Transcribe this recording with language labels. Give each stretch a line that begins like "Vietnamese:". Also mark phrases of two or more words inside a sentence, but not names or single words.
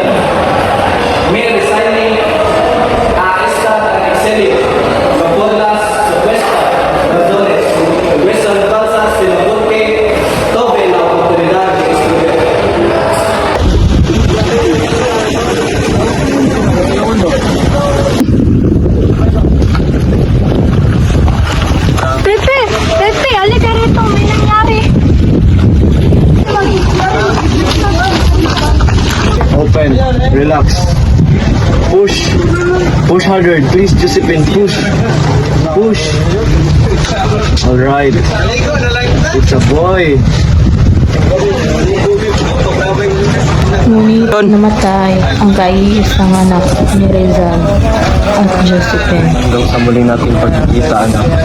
Spanish: Me resigné a estar en exilio, no por las supuestas razones, huesas falsas, sino porque tuve la oportunidad de estudiar.
Filipino: Pepe! Pepe! Halika rito! May nangyari!
English: Open, relax. Push. Push harder. Please, Josephine, push. Push. Alright. It's a boy.
Filipino: Ngunit namatay ang kaiisang anak ni Rizal at Josephine. Hanggang sa muli natin pagkikita, anak.